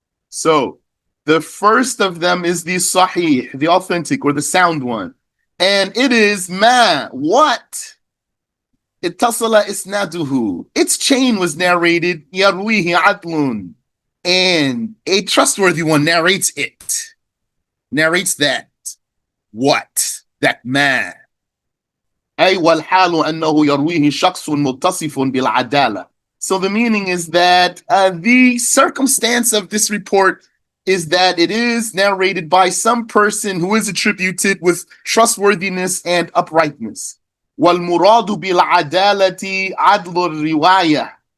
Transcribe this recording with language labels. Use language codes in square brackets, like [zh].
[en] So the first of them is the sahih, the authentic or the sound one. And it is ma. What? [ar] Ittasala isnaduhu. [en] Its chain was narrated. [ar] Yarwihi adlun. [en] And a trustworthy one narrates it. Narrates that. What? That man. [ar] أي والحال أنه يرويه شخص متصف بالعدالة. [en] So the meaning is that the circumstance of this report is that it is narrated by some person who is attributed with trustworthiness and uprightness. [ar] وَالْمُرَادُ بِالْعَدَالَةِ عَدْلُ الرِّوَايَةِ.